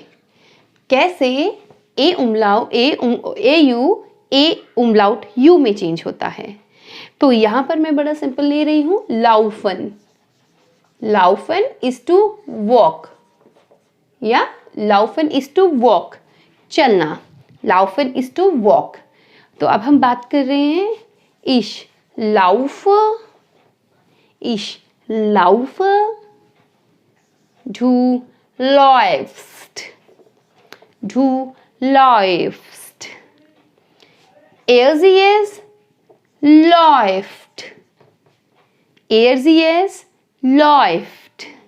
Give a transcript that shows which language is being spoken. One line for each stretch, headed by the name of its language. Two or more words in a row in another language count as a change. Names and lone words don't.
Hindi: कैसे ए यू ए उमलाउट यू में चेंज होता है. तो यहाँ पर मैं बड़ा सिंपल ले रही हूँ लाउफन.
English: laufen is to walk या laufen is to walk, चलना. laufen is to walk.
Hindi: तो अब हम बात कर रहे हैं
German: ich laufe, ich laufe, du läufst, du läufst, sie es läuft, sie es läuft,